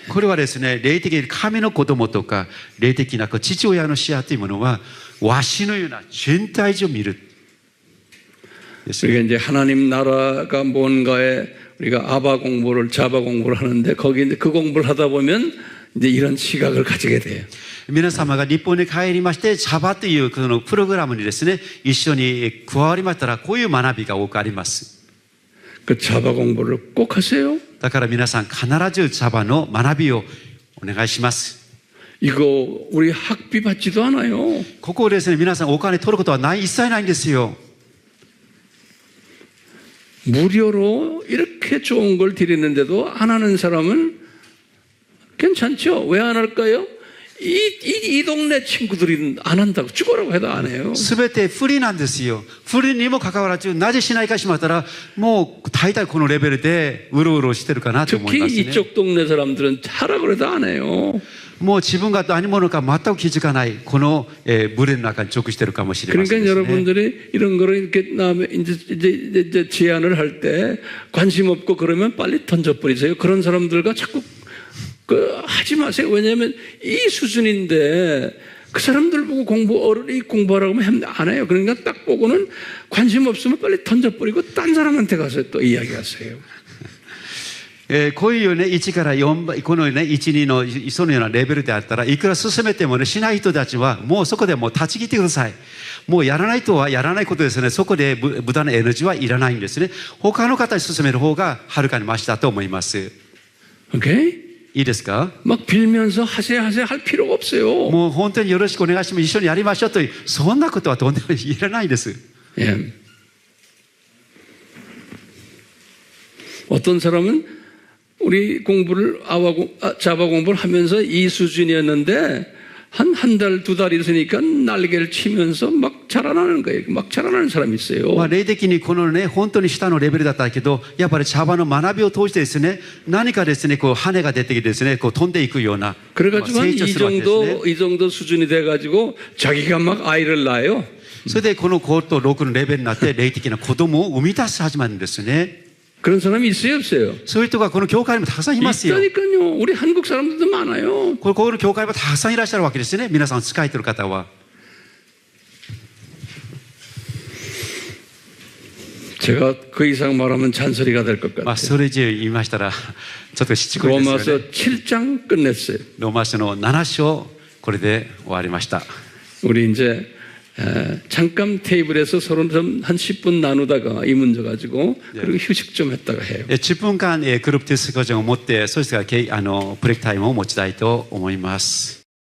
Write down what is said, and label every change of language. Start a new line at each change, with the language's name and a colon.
Japanese: これはですね、霊的に神の子供とか霊的な父親の視野というものはわしのような全体上見るですね。
Korean: 우리가 이제 하나님 나라가 뭔가에 우리가 아바 공부를 자바 공부를 하는데 거기 이제 그 공부를 하다 보면 이제 이런 시각을 가지게 돼요.
Japanese: 皆様が日本に帰りましてシャバというこのプログラムにですね一緒に加わりましたらこういう学びが多くあります。
Korean: 그 자바 공부를 꼭 하세요.
Japanese: だから皆さん必ずシャバの学びをお願いします。
Korean: 이거 우리 학비 받지도 않아요.
Japanese: ここをですね皆さんお金取ることはない一切ないんですよ。
Korean: 무료로 이렇게 좋은 걸 드리는데도 안 하는 사람은 괜찮죠? 왜 안 할까요? 이 동네 친구들이 안 한다고 죽으라고 해도 안 해요.
Japanese: すべて不利なんですよ。不利にもかかわらずなぜしないかしまったらもう大体このレベルでうろうろしてるかなと思い
Korean: 특히
Japanese: ますね。
Korean: 이쪽 동네 사람들은 하라고 해도 안 해요.
Japanese: もう自分が何者か全く気づかないこの群れの中に属しているかもしれません
Korean: 그러니까
Japanese: ですね。
Korean: 여러분들이 이런 거를 이렇게 남의 이제 제안을 할 때 관심 없고 그러면 빨리 던져버리세요. 그런 사람들과 자꾸 하지 마세요. 왜냐하면 이 수준인데 그 사람들 보고 어른이 공부하라고 하면 안 해요. 그러니까 딱 보고는 관심 없으면 빨리 던져버리고 딴 사람한테 가서 또 이야기하세요.
Japanese: こういうようね1から4このようね1、2のそのようなレベルであったらいくら進めてもねしない人たちはもうそこでもう立ち切ってください。もうやらないとはやらないことですね。そこで無駄なエネルギーはいらないんですね。他の方に進める方がはるかにマシだと思います。
Korean: 오케이?
Japanese: いいですか？
Korean: 막 빌면서 하세요 할 필요가 없어요.
Japanese: もう本当によろしくお願いします。一緒にやりましょうというそんなことはとんでもいらないです。
Korean: 예. 어떤 사람은 우리 공부를 자바 공부를 하면서 이 수준이었는데 한 달, 두 달 있으니까 날개를 치면서 막 자라나는 거예요. 막 자라나는 사람이 있어요.
Japanese: まあ霊的にこのね本当に下のレベルだったけどやっぱり茶葉の学びを通してですね何かですねこう羽が出てきてですねこう飛んでいくような
Korean: 그래가지고
Japanese: 成長するわけですね。
Korean: 이 정도 수준이 돼가지고 자기가 막 아이를 낳아요.
Japanese: それでこの5と6のレベルになって霊的な子供を生み出し始まるんですね。
Korean: 그런 사람이 있어요, 없어요?
Japanese: そういう人がこの教会にもたくさんいますよ。
Korean: 있다니까요. 우리 한국 사람들도 많아요.
Japanese: ここの教会はたくさんいらっしゃるわけですね。皆さん使えてる方は。
Korean: 제가 그 이상 말하면 잔소리가 될 것
Japanese: まあ、それ以上言いましたら、ちょっとしつこいですよね。
Korean: 7장 끝냈어요.
Japanese: ローマ書の7章、これで終わりました。
Korean: 우리 이제 잠깐 테이블에서 서로 좀 한 10분 나누다가 이 문제 가지고 그리고 휴식 좀 했다가 해요.
Japanese: 10分間、グループディスカッションを持って、そしてからブレイクタイムを持ちたいと思います。